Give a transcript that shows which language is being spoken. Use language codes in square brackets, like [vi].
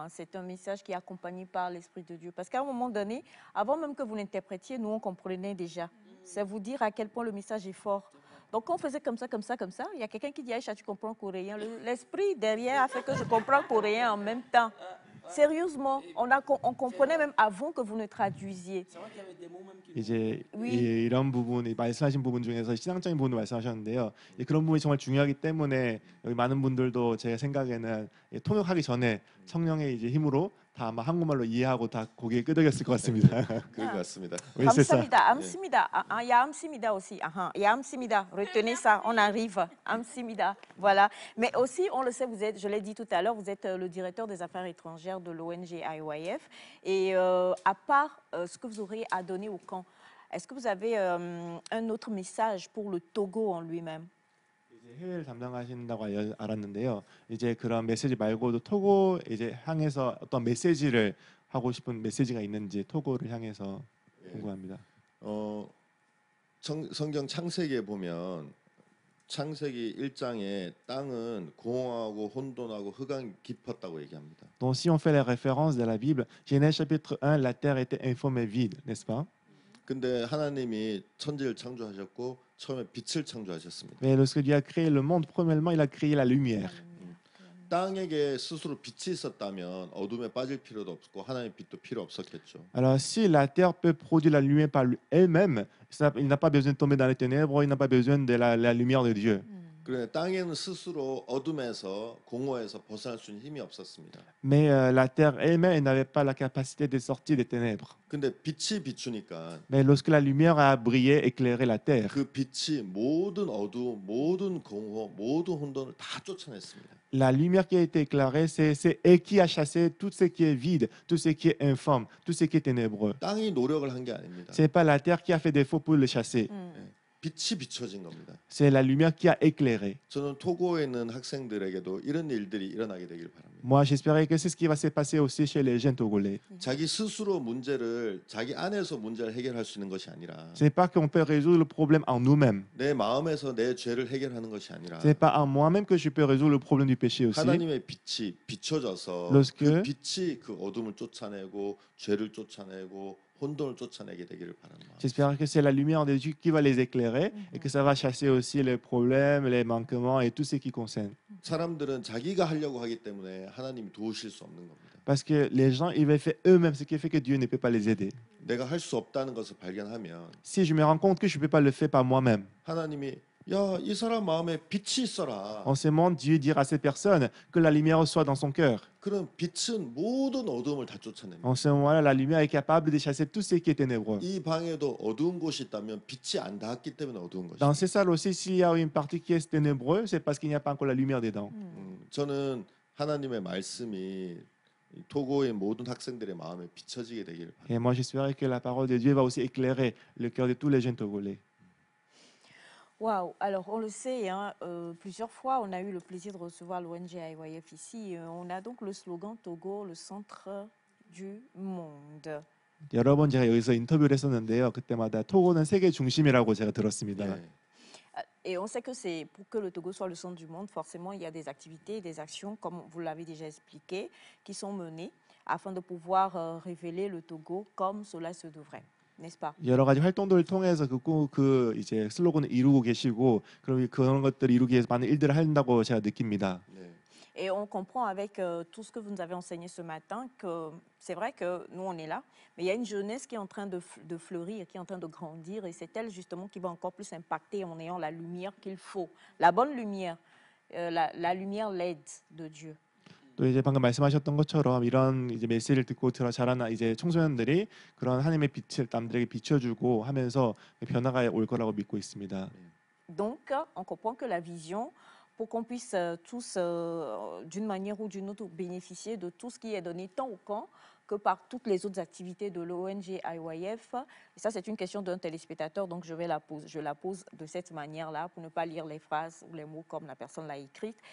[fr] C'est un message qui est accompagné par l'Esprit de Dieu. Parce qu'à un moment donné, avant même que vous l'interprétiez, nous, on comprenait déjà. C'est vous dire à quel point le message est fort. Donc, quand on faisait comme ça, il y a quelqu'un qui dit « Aïcha, tu comprends coréen ». L'esprit derrière a fait que je comprends coréen en même temps. Sérieusement, on comprenait même avant que vous ne traduisiez. [ko] 이제 [fr] Oui. [ko] 이런 부분이 말씀하신 부분 중에서 신앙적인 부분을 말씀하셨는데요. 그런 부분이 정말 중요하기 때문에 여기 많은 분들도 제 생각에는 통역하기 전에 성령의 이제 힘으로 다 아마 한국말로 이해하고 다 고개 끄덕였을 것 같습니다. 그런 것 같습니다. [fr] Oui, c'est ça. Amsimida, Amsimida. Il y a Amsimida aussi. Il y a Amsimida. Retenez ça, on arrive. Amsimida, voilà. Mais aussi, on le sait, je l'ai dit tout à l'heure, vous êtes le directeur des affaires étrangères de l'ONG IYF. Et à part ce que vous aurez à donner au camp, est-ce que vous avez un autre message pour le Togo en lui-même? [ko] 해외를 담당하신다고 알았는데요. 이제 그런 메시지 말고도 토고 이제 향해서 어떤 메시지를 하고 싶은 메시지가 있는지 토고를 향해서 궁금합니다. 성경 창세기에 보면 창세기 1장에 땅은 공허하고 혼돈하고 흑암이 깊었다고 얘기합니다. [fr] Donc si on fait les références de la Bible, Genèse chapitre 1, la terre était informe et vide, n'est-ce pas? [ko] 근데 하나님이 천지를 창조하셨고 처음에 빛을 창조하셨습니다. [fr] Mais lorsque Dieu a créé le monde, premièrement, il a créé la lumière. [ko] 땅에게 스스로 빛이 있었다면 어둠에 빠질 필요도 없고 하나님의 빛도 필요 없었겠죠. [fr] Alors si la terre peut produire la lumière par elle-même, il n'a pas besoin de tomber dans les ténèbres, il n'a pas besoin de la lumière de Dieu. [ko] 그래 땅에는 스스로 어둠에서 공허에서 벗어날 수 있는 힘이 없었습니다. [fr] Mais la terre elle-même elle n'avait pas la capacité de sortir des ténèbres. [ko] 근데 빛이 비추니까 [fr] Mais lorsque la lumière a brillé, éclairé la terre, [ko] 그 빛이 모든 어두움, 모든 공허, 모든 혼돈을 다 쫓아냈습니다. [fr] la lumière qui a été éclairée, c'est elle qui a chassé tout ce qui est vide, tout ce qui est informe, tout ce qui est ténébreux. [ko] 땅이 노력을 한 게 아닙니다. [fr] Ce n'est pas la terre qui a fait défaut pour le chasser. [ko] 빛이 비춰진 겁니다. [fr] C'est la lumière qui a éclairé. [ko] 저는 토고에 있는 학생들에게도 이런 일들이 일어나게 되길 바랍니다. [fr] Moi, j'espérais que c'est ce qui va se passer aussi chez les jeunes Togolais. [ko] 자기 스스로 문제를 자기 안에서 문제를 해결할 수 있는 것이 아니라 [fr] Ce n'est pas qu'on peut résoudre le problème en nous-mêmes. [ko] 내 마음에서 내 죄를 해결하는 것이 아니라 [fr] Ce n'est pas en moi-même que je peux résoudre le problème du péché aussi. [ko] 하나님의 빛이 비춰져서 [fr] Lorsque- [ko] 그 빛이 그 어둠을 쫓아내고 죄를 쫓아내고 혼돈을 쫓아내게 되기를 바랍니다. [fr] J'espère que c'est la lumière de Dieu qui va les éclairer et que ça va chasser aussi les problèmes, les manquements et tout ce qui concerne. [ko] 사람들은 자기가 하려고 하기 때문에 하나님이 도우실 수 없는 겁니다. [fr] Parce que les gens, ils veulent faire eux-mêmes, ce qui fait que Dieu ne peut pas les aider. [ko] 내가 할 수 없다는 것을 발견하면 [fr] Si je me rends compte que je ne peux pas le faire par moi-même, [ko] 하나님이 야, 이 사람 마음에 빛이 있어라. [fr] en ce moment, Dieu dira à cette personne que la lumière soit dans son cœur. [ko] 그럼 빛은 모든 어두움을 다 쫓아냅니다. [fr] En ce moment-là, la lumière est capable de chasser tout ce qui est ténébreux. [ko] 이 방에도 어두운 곳이 있다면 빛이 안 닿았기 때문에 어두운 [fr] Dans ces salles aussi, s'il y a une partie qui est ténébreuse, c'est parce qu'il n'y a pas encore la lumière dedans. [ko] 저는 하나님의 말씀이 이 토고의 모든 학생들의 마음에 비춰지게 되기를 바랍니다. [fr] Et moi, j'espère que la parole de Dieu va aussi éclairer le cœur de tous les jeunes Togolais. Waouh, alors on le sait, hein, plusieurs fois on a eu le plaisir de recevoir l'ONG IYF ici. On a donc le slogan Togo, le centre du monde. [ko] 여러 번 제가 여기서 인터뷰를 했었는데요. 그때마다 토고는 세계 중심이라고 제가 들었습니다. 예. [fr] Et on sait que c'est pour que le Togo soit le centre du monde, forcément il y a des activités, des actions, comme vous l'avez déjà expliqué, qui sont menées afin de pouvoir révéler le Togo comme cela se devrait, n'est-ce pas? [ko] 여러 가지 활동들을 통해서 그 이제 슬로건을 이루고 계시고 그럼 그런 것들을 이루기 위해서 많은 일들을 한다고 제가 느낍니다. 네. [fr] Et on comprend avec tout ce que vous nous avez enseigné ce matin que c'est vrai que nous, on est là, mais il y a une jeunesse qui est en train de fleurir, qui est en train de grandir, et c'est elle justement qui va encore plus impacter en ayant la lumière qu'il faut, la bonne lumière, la lumière LED de Dieu. [ko] 또 이제 방금 말씀하셨던 것처럼 이런 이제 메시지를 듣고 자라는 이제 청소년들이 그런 하나님의 빛을 남들에게 비춰주고 하면서 변화가 올 거라고 믿고 있습니다. [fr] Donc, on comprend que la vision, pour qu'on puisse tous, d'une manière ou d'une autre, bénéficier de tout ce qui est donné tant au camp que par toutes les autres activités de l'ONG IYF. Et ça, c'est une question d'un téléspectateur, donc je la pose de cette manière-là, pour ne pas lire les phrases ou les mots comme la personne l'a écrite.